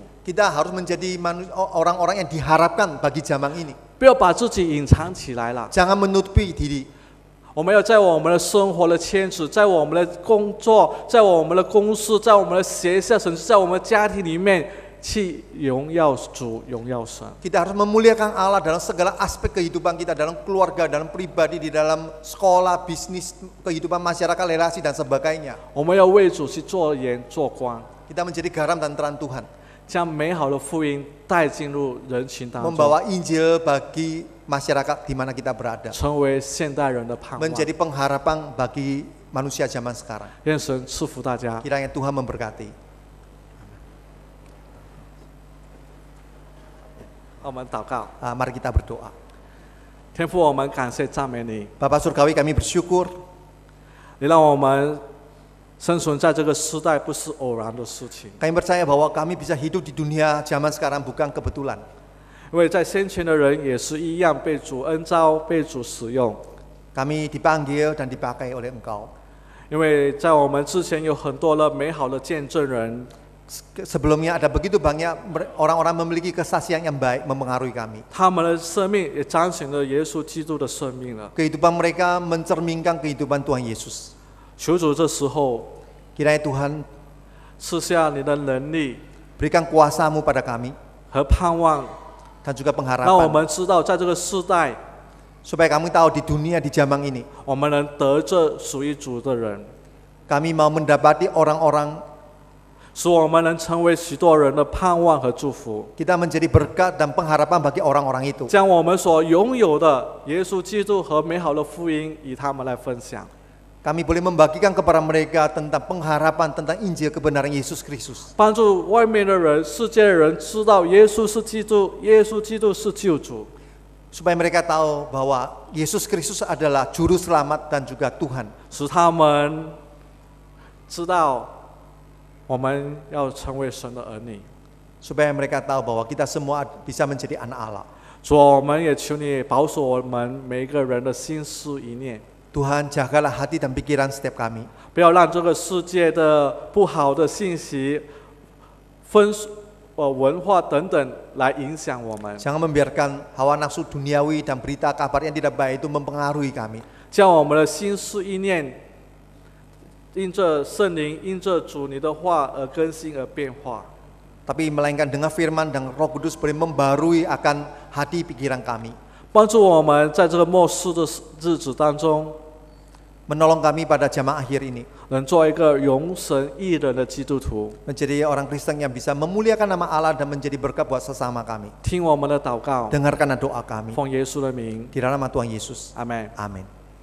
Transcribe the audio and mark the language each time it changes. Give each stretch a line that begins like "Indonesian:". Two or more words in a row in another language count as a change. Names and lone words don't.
Indonesian: Kita harus menjadi orang-orang yang diharapkan bagi zaman ini.
Chinese: 不要把自己隐藏起来了。
Indonesian: Jangan menutupi diri.
Chinese: 我们要在我们的生活的圈子，在我们的工作，在我们的公司，在我们的学校，甚至在我们家庭里面，去荣耀主、荣耀神。
Indonesian: Kita harus memuliakan Allah dalam segala aspek kehidupan kita, dalam keluarga, dalam pribadi, di dalam sekolah, bisnis, kehidupan masyarakat, relasi dan sebagainya.
Chinese: 我们要为主去做盐做光，
Indonesian: Kita menjadi garam dan terang Tuhan.
Chinese: 将美好的福音带进入人群当中，
Indonesian: Membawa Injil bagi masyarakat di mana kita berada.
Chinese: 成为现代人的盼望。
Indonesian: Menjadi pengharapan bagi manusia zaman sekarang.
Chinese: 愿神赐福大家。
Indonesian: Kiranya Tuhan memberkati.
Chinese: 我们祷告，
Indonesian: Mari kita berdoa.
Chinese: 天父，我们感谢赞美你，
Indonesian: Bapak Surgawi, kami bersyukur
Chinese: 你让我们生存在这个时代不是偶然的事情，
Indonesian: kami percaya bahwa kami bisa hidup di dunia zaman sekarang bukan kebetulan.
Chinese: 因为在先前的人也是一样被主恩召、被主使用。
Indonesian: Kami dipanggil dan dipakai oleh Engkau.
Chinese: 因为在我们之前有很多的美好的见证人，
Indonesian: Sebelumnya ada begitu banyak orang-orang memiliki kesaksian yang baik mempengaruhi kami.
Chinese: 他们的生命也彰显了耶稣基督的生命了。
Indonesian: Kehidupan mereka mencerminkan kehidupan Tuhan Yesus.
Chinese: 求主这时候
Indonesian: Kiranya Tuhan
Chinese: 赐下你的能力
Indonesian: berikan kuasa-Mu pada kami
Chinese: 和盼望，
Indonesian: dan juga
Chinese: 让我
Indonesian: pengharapan.
Chinese: 们知道在这个时代，
Indonesian: Supaya kami tahu di dunia di zaman ini
Chinese: 我们能得着属于主的人，
Indonesian: kami mau mendapati orang-orang,
Chinese: 使我们能成为许多人的盼望和祝福，
Indonesian: kita menjadi berkat dan pengharapan bagi orang-orang itu.
Chinese: 将我们所拥有的耶稣基督和美好的福音与他们来分享。
Indonesian: Kami boleh membagikan kepada mereka tentang pengharapan, tentang Injil kebenaran Yesus Kristus.
Chinese: 帮助外面的人、世界的人知道耶稣是基督，耶稣基督是救主，
Indonesian: Supaya mereka tahu bahwa Yesus Kristus adalah Juru Selamat dan juga Tuhan.
Chinese: 使他们知道我们要成为神的儿女。
Indonesian: Supaya mereka tahu bahwa kita semua bisa menjadi anak Allah.
Chinese: 主，我们也求你保守我们每一个人的心思一念，
Indonesian: Tuhan, jagalah hati dan pikiran setiap kami.
Chinese: 不要让这个世界的不好的信息、文化等等来影响我们，
Indonesian: Jangan membiarkan hawa nafsu duniawi dan berita kabar yang tidak baik itu mempengaruhi kami.
Chinese: 将我们的心思意念因着圣灵、因着主你的话而更新而变化。
Indonesian: Tapi melainkan dengan firman dan Roh Kudus boleh membarui akan hati pikiran kami.
Chinese: 帮助我们在这个末世的日子当中，
Indonesian: Menolong kami pada zaman akhir ini.
Chinese: 能做一个荣神益人的基督徒。
Indonesian: Menjadi orang Kristen yang bisa memuliakan nama Allah dan menjadi berkat buat sesama kami.
Chinese: 听我们的祷告，
Indonesian: Dengarkan doa kami.
Chinese: 奉耶稣的名，
Indonesian: Di dalam nama Tuhan Yesus.
Chinese: 阿门。
Indonesian: Amin.